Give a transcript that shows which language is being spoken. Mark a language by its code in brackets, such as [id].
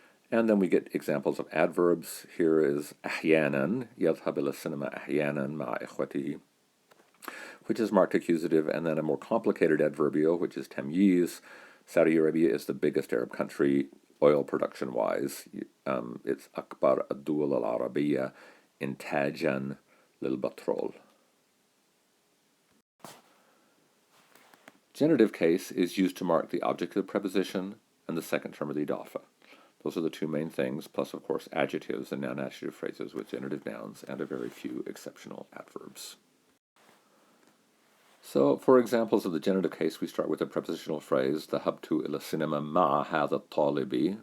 [en] And then we get examples of adverbs. Here is [ar] أحيانا يذهب إلى السينما أحيانا مع إخوته, [en] which is marked accusative, and then a more complicated adverbial, which is tamyiz. Saudi Arabia is the biggest Arab country oil production-wise. [ar] It's أكبر الدول العربية إنتاجا للبترول. [en] Genitive case is used to mark the object of the preposition and the second term of the idafa. Those are the two main things, plus, of course, adjectives and noun-adjective phrases with genitive nouns and a very few exceptional adverbs. So, for examples of the genitive case, we start with a prepositional phrase, [ar] ذهبت إلى السينما مع هذا الطالب.